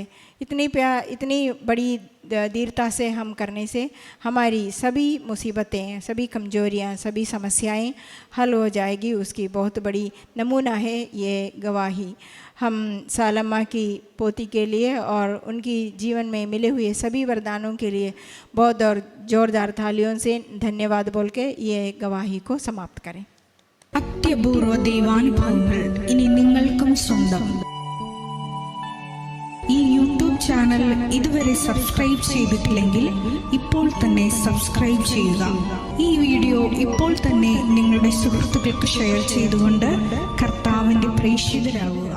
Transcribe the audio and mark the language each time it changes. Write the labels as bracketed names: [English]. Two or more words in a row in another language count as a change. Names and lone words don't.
[Hindi] इतनी बड़ी दृढ़ता से हम करने से हमारी सभी मुसीबतें, सभी कमजोरियाँ, सभी समस्याएं हल हो जाएगी। उसकी बहुत बड़ी नमूना है ये गवाही। हम सालम्मा की पोती के लिए और उनकी जीवन में मिले हुए सभी वरदानों के लिए बहुत और जोरदार तालियों से धन्यवाद बोल के ये गवाही को समाप्त करें। [Malayalam] അത്യപൂർവ ദൈവാനുഭവങ്ങൾ ഇനി നിങ്ങൾക്കും സ്വന്തം. ഈ യൂട്യൂബ് ചാനൽ ഇതുവരെ സബ്സ്ക്രൈബ് ചെയ്തിട്ടില്ലെങ്കിൽ ഇപ്പോൾ തന്നെ സബ്സ്ക്രൈബ് ചെയ്യുക. ഈ വീഡിയോ ഇപ്പോൾ തന്നെ നിങ്ങളുടെ സുഹൃത്തുക്കൾക്ക് ഷെയർ ചെയ്തുകൊണ്ട് കർത്താവിൻ്റെ പ്രേക്ഷിതരാകുക.